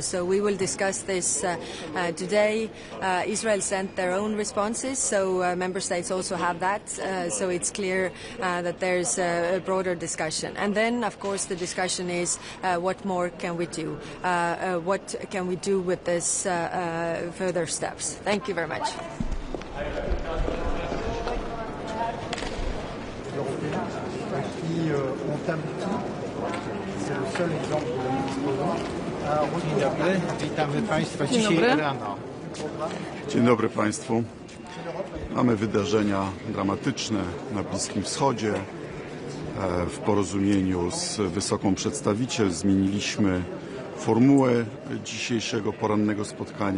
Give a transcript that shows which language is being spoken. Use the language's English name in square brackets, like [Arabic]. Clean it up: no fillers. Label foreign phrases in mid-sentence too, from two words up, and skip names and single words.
[English] So we will discuss this today. Israel sent their own responses, so member states also have that. So it's clear that there's a broader discussion. And then, of course, the discussion is what more can we do? What can we do with this further steps? Thank you very much. [French] Ont abouti, c'est le seul exemple que nous disposons, à un [Polish] Dzień dobry, witamy Państwa dzisiaj rano. Dzień dobry Państwu. Mamy wydarzenia dramatyczne na Bliskim Wschodzie. W porozumieniu z wysoką przedstawiciel zmieniliśmy formułę dzisiejszego porannego spotkania.